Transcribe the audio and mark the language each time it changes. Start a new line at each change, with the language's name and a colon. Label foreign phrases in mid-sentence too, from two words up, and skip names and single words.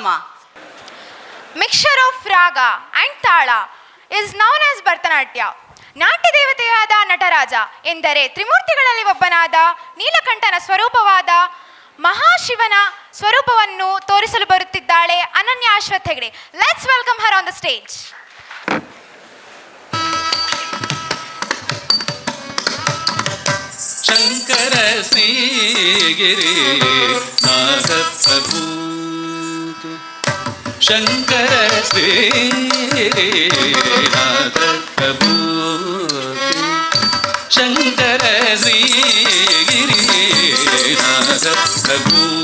English: mixture of raga and tala is known as Bharatanatya.
Kannada: ನಾಟ್ಯ ದೇವತೆಯಾದ ನಟರಾಜ ಎಂದರೆ ತ್ರಿಮೂರ್ತಿಗಳಲ್ಲಿ ಒಬ್ಬನಾದ ನೀಲಕಂಠನ ಸ್ವರೂಪವಾದ ಮಹಾಶಿವನ ಸ್ವರೂಪವನ್ನು ತೋರಿಸಲು ಬರುತ್ತಿದ್ದಾಳೆ ಅನನ್ಯ ಅಶ್ವಥ್ ಹೆಗ್ಡೆ.
English: let's welcome her on the stage.
Sanskrit: ಶಂಕರ ಶ್ರೀಗಿರಿ ನಾಥ ಪ್ರಭು, ಶಂಕರ ಶ್ರೀಗಿರಿ ನಾಥ ಪ್ರಭು, ಶಂಕರ ಶ್ರೀಗಿರಿ ನಾಥ ಪ್ರಭು,